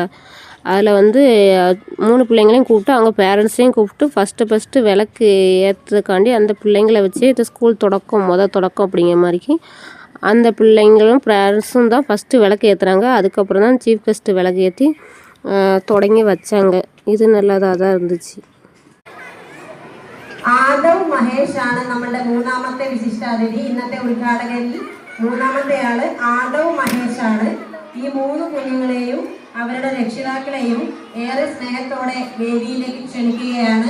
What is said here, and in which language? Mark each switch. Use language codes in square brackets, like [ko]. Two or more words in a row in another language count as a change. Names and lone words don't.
[ta] அதில் வந்து 3 பிள்ளைங்களையும் கூப்பிட்டு அவங்க பேரண்ட்ஸையும் கூப்பிட்டு ஃபஸ்ட்டு விளக்கு ஏற்றுறதுக்காண்டி அந்த பிள்ளைங்களை வச்சு இது ஸ்கூல் தொடக்கம் அப்படிங்கிற மாதிரிக்கு அந்த பிள்ளைங்களும் பேரண்ட்ஸும் தான் ஃபஸ்ட்டு விளக்கு ஏற்றுறாங்க. அதுக்கப்புறம் தான் [en] chief guest [ta] விளக்கு ஏற்றி தொடங்கி வச்சாங்க. இது நல்லதா இருந்துச்சு. [ml] ആദവ് മഹേഷ് ആണ് നമ്മുടെ മൂന്നാമത്തെ വിശിഷ്ടാതിഥി. ഇന്നത്തെ ഉദ്ഘാടകരിൽ മൂന്നാമത്തെ ആള് ആദവ് മഹേഷ് ആണ്. ഈ 3 കുഞ്ഞുങ്ങളെയും അവരുടെ രക്ഷിതാക്കളെയും ഏറെ സ്നേഹത്തോടെ വേദിയിലേക്ക് ക്ഷണിക്കുകയാണ്.